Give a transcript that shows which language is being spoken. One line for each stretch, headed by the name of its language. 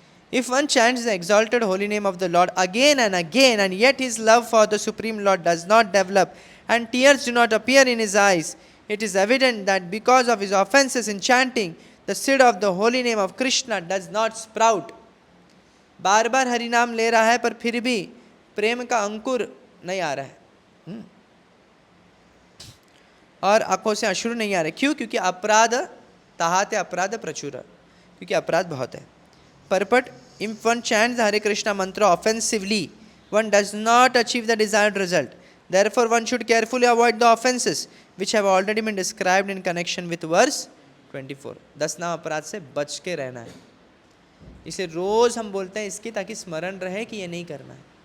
English: If one chants the exalted holy name of the Lord again and again, and yet his love for the Supreme Lord does not develop and tears do not appear in his eyes, it is evident that because of his offenses in chanting, the seed of the holy name of Krishna does not sprout.
Hindi: बार बार हरि नाम ले रहा है पर फिर भी प्रेम का अंकुर नहीं आ रहा है, और आंखों से अश्रु नहीं आ रहे. क्यों? क्योंकि
Bangla: अपराध ताहाते अपराध प्रचुर,
Hindi: क्योंकि अपराध बहुत है.
English: Purport: if one chants the Hare Krishna mantra offensively, one does not achieve the desired result. Therefore, one should carefully avoid the offenses which have already been described in connection with verse 24.
Hindi: 10 नाम अपराध से बच के रहना है. इसे रोज हम बोलते हैं इसकी, ताकि स्मरण रहे कि ये नहीं करना है.